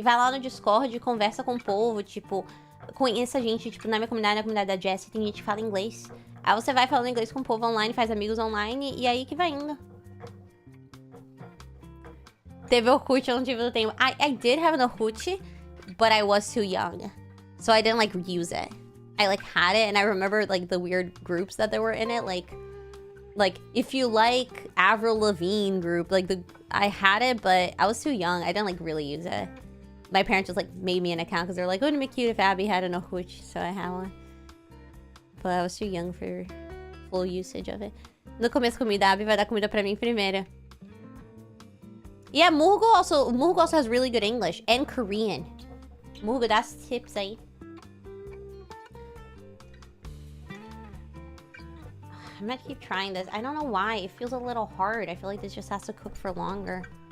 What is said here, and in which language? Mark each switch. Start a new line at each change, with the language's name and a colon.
Portuguese: Vai lá no Discord, conversa com o povo, tipo... Conheça gente, tipo, na minha comunidade, na comunidade da Jessie, tem gente que fala inglês. Aí você vai falando inglês com o povo online, faz amigos online, e aí que vai indo. Teve Orkut, eu não tive no tempo.
English: I did have an Orkut, but I was too young. So I didn't, like, use it. I, like, had it, and I remember, like, the weird groups that there were in it, like if you like Avril Lavigne group, like I had it, but I was too young. I didn't like really use it. My parents just like made me an account because they're like, wouldn't it be cute if Abby had an Orkut? So I had one. But I was too young for full usage of it.
Portuguese: No começo comida, Abby vai dar comida pra mim primeiro.
English: Yeah, Murgo also has really good English and Korean. Murgo, that's tips
Portuguese: aí.
English: I'm gonna keep trying this. I don't know why. It feels a little hard. I feel like this just has to cook for longer.